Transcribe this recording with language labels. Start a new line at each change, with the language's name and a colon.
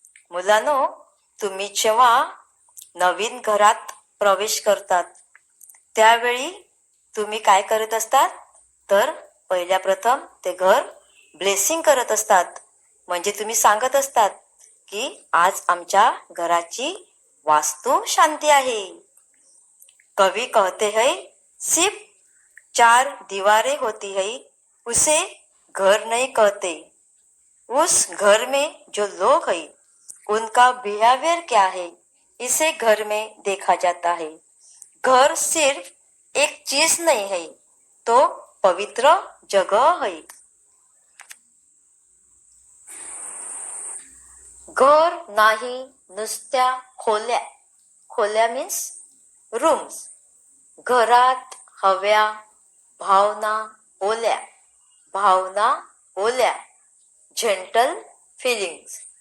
Marathi: मुलांनो, तुम्ही जेव्हा नवीन घरात प्रवेश करतात त्यावेळी तुम्ही काय करत असतात, तर पहिल्या प्रथम ते घर ब्लेसिंग करत असतात. म्हणजे तुम्ही सांगत असतात की आज आमच्या घराची वास्तु शांती आहे.
Hindi: कवि कहते हैं, सिर्फ चार दीवारें होती है, उसे घर नहीं कहते. उस घर में जो लोग हैं उनका बिहेवियर क्या है, इसे घर में देखा जाता है. घर सिर्फ एक चीज नहीं है, तो पवित्र जगह है.
Marathi: घर नाही नुसत्या खोल्या, खोल्या
English: Means rooms.
Marathi: घरात हव्या भावना ओल्या, भावना ओल्या,
English: Gentle feelings.